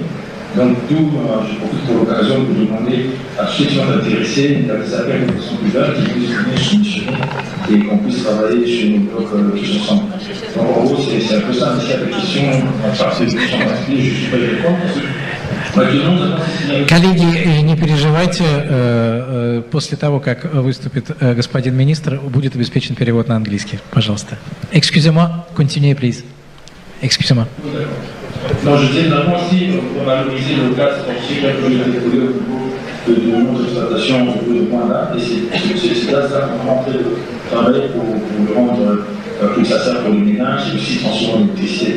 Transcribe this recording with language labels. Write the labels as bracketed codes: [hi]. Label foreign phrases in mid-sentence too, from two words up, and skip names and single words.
[fr] Donc, d'où je profite pour l'occasion de demander à ceux qui sont intéressés, il y a des appels de façon plus large qui puissent venir soumissionner et qu'on puisse travailler sur nos blocs tous ensemble. Donc, en gros, c'est un peu ça. Mais s'il y a des questions, je suis pas les répondre. [ru] Коллеги, не переживайте, после того, как выступит господин министр, будет обеспечен перевод на английский. Пожалуйста. [fr] Excusez-moi, [en] continue, please. [fr] Excusez-moi. Non, je tiens d'abord aussi pour valoriser le gaz foncier que je l'ai découvert au niveau de notre exploitation au niveau de point-là. Et c'est gaz-là qu'on est en train de travailler pour le rendre plus facile pour les ménages et aussi transformer en électricité.